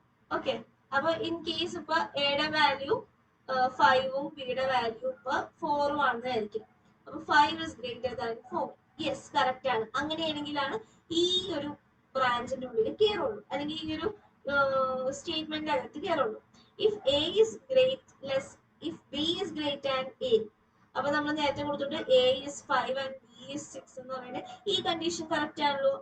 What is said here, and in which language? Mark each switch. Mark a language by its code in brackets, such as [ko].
[ml] Okay, അപ്പൊ in case ഇപ്പൊ എയുടെ വാല്യൂ 5ഉം ബിയുടെ വാല്യൂ ഇപ്പൊ 4ഉം ആണെന്നായിരിക്കും. [en] അപ്പൊ 5 is greater than 4. [ml] Yes, correct ആണ്. അങ്ങനെയാണെങ്കിലാണ് ഈ ഒരു ബ്രാഞ്ചിന്റെ ഉള്ളിൽ കയറുള്ളൂ, അല്ലെങ്കിൽ ഈ ഒരു സ്റ്റേറ്റ്മെന്റ് അകത്ത് കയറുള്ളൂ. [en] if a is less if b is greater than a, [ml] അപ്പൊ നമ്മൾ നേരത്തെ കൊടുത്തിട്ട് [en] a is 5 and b is 6 [ml] എന്ന് പറയുന്നത് ഈ കണ്ടീഷൻ കറക്റ്റ് ആണല്ലോ.